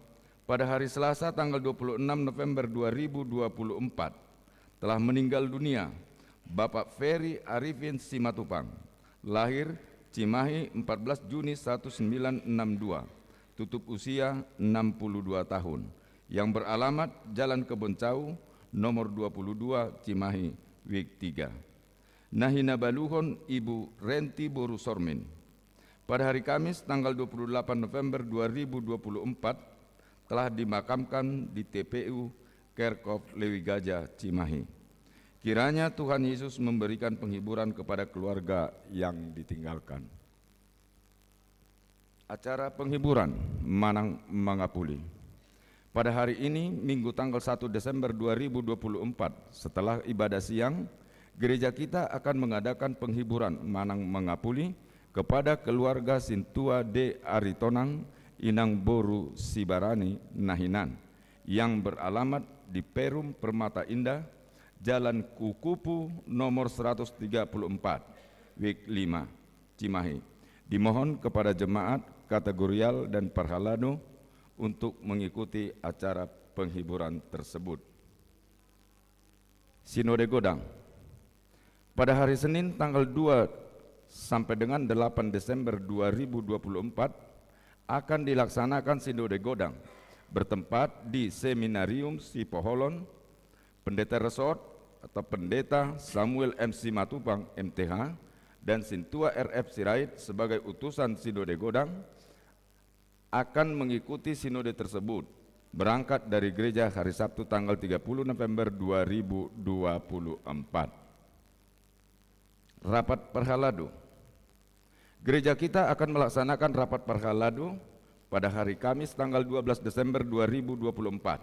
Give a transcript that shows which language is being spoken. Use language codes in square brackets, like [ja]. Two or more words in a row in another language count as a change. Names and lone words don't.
[id] Pada hari Selasa tanggal 26 November 2024 telah meninggal dunia Bapak Ferry Arifin Simatupang, lahir Cimahi 14 Juni 1962, tutup usia 62 tahun, yang beralamat Jalan Keboncau, nomor 22 Cimahi, Wik 3. [bbc] Nahina Baluhon Ibu Renti Boru Sormin. [id] Pada hari Kamis tanggal 28 November 2024 telah dimakamkan di TPU Kerkhof Lewi Gajah, Cimahi. Kiranya Tuhan Yesus memberikan penghiburan kepada keluarga yang ditinggalkan. Acara penghiburan Manang Mangapuli. Pada hari ini, Minggu tanggal 1 Desember 2024, setelah ibadah siang, gereja kita akan mengadakan penghiburan Manang Mangapuli kepada keluarga Sintua D. Aritonang Inang Boru Sibarani Nahinan yang beralamat di Perum Permata Indah, Jalan Kukupu nomor 134, Wik 5, Cimahi. Dimohon kepada jemaat kategorial dan parhalado untuk mengikuti acara penghiburan tersebut. Sinode Godang. Pada hari Senin tanggal 2 sampai dengan 8 Desember 2024 akan dilaksanakan Sinode Godang bertempat di Seminarium Sipoholon. Pendeta Resort atau Pendeta Samuel M. Simatupang MTH dan Sintua RF Sirait sebagai utusan Sinode Godang akan mengikuti sinode tersebut berangkat dari gereja hari Sabtu tanggal 30 November 2024. Rapat Parhalado Gereja kita akan melaksanakan rapat Parhaladu pada hari Kamis tanggal 12 Desember 2024.